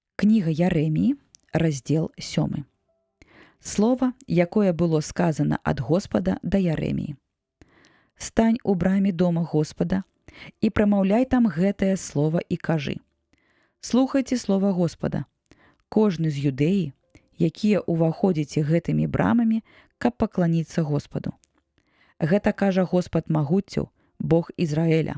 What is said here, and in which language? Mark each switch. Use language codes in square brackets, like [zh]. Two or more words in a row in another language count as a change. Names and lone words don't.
[be] Кніга Ярэміі, раздзел 7. Слова, якое было сказано ад Господа да Ярэміі. Стань у браме дома Господа і прамаўляй там гэтае слова і кажы. Слухайце слова Господа, кожны з юдэі, якія ўваходзіце гэтымі брамамі, каб пакланіцца Господу. Гэта кажа Господ магуццяў, Бог Ізраэля.